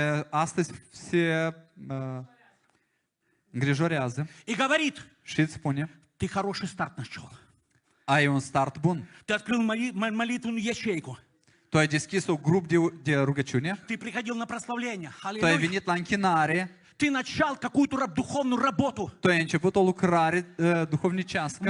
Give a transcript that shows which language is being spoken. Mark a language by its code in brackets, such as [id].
[ro] Astăzi se îngrijorează [ru] И говорит, [ro] și îți spune, [ru] ты хороший старт нашел. [ro] ai un start bun. [ru] Ты открыл молитвенную ячейку. [ro] Tu ai deschis un grup de rugăciune, [ru] Ты приходил на прославление. [ro] tu ai [ru] Аллилуйя. [ro] venit la închinare, [ru] Ты начал какую-то духовную работу. [ro] tu ai început o lucrare duhovnicească,